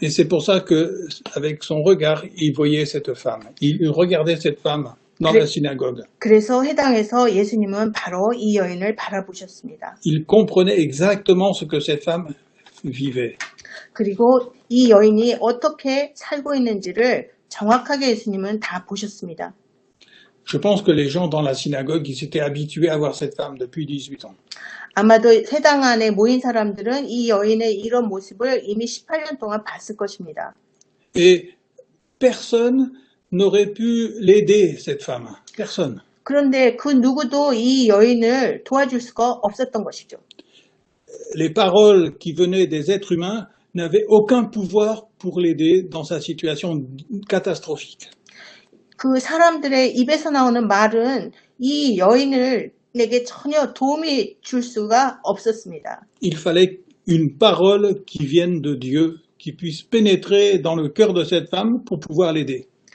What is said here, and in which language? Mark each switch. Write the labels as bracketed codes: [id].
[fr] Et c'est pour ça que, avec son regard, il voyait cette femme. Il regardait cette femme dans [ko] 그래- [fr] la synagogue. [ko] 그래서 회당에서 예수님은 바로 이 여인을 바라보셨습니다. [fr] Il comprenait exactement ce que cette femme vivait. [ko] 그리고 이 여인이 어떻게 살고 있는지를 정확하게 예수님은 다 보셨습니다. [fr] Je pense que les gens dans la synagogue, ils s'étaient habitués à voir cette femme depuis 18 ans. [ko] 아마도 회당 안에 모인 사람들은 이 여인의 이런 모습을 이미 18년 동안 봤을 것입니다. [fr] Et personne n'aurait pu l'aider, cette femme. Personne. [ko] 그런데 그 누구도 이 여인을 도와줄 수가 없었던 것이죠. [fr] Les paroles qui venaient des êtres humains n'avaient aucun pouvoir pour l'aider dans sa situation catastrophique. [ko] 그 사람들의 입에서 나오는 말은 이 여인에게 전혀 도움이 줄 수가 없었습니다. [fr] Il fallait une parole qui vienne de Dieu, qui puisse pénétrer dans le cœur de cette femme pour pouvoir l'aider.